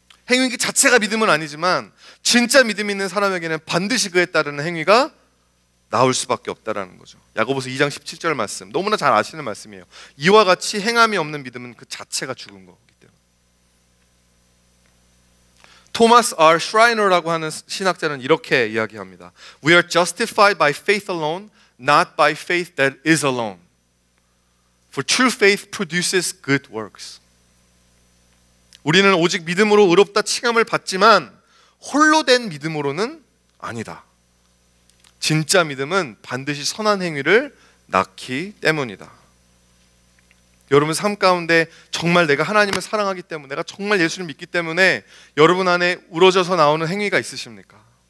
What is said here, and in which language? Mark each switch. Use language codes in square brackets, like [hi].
[ko] 행위 자체가 믿음은 아니지만 진짜 믿음 있는 사람에게는 반드시 그에 따르는 행위가 나올 수밖에 없다라는 거죠. 야고보서 2장 17절 말씀, 너무나 잘 아시는 말씀이에요. 이와 같이 행함이 없는 믿음은 그 자체가 죽은 거기 때문에. 토마스 R. 슈라이너라고 하는 신학자는 이렇게 이야기합니다. [en] We are justified by faith alone, not by faith that is alone. For true faith produces good works. [ko] 우리는 오직 믿음으로 의롭다 칭함을 받지만 홀로 된 믿음으로는 아니다. 진짜 믿음은 반드시 선한 행위를 낳기 때문이다. 여러분 삶 가운데 정말 내가 하나님을 사랑하기 때문에, 내가 정말 예수를 믿기 때문에 여러분 안에 우러져서 나오는 행위가 있으십니까?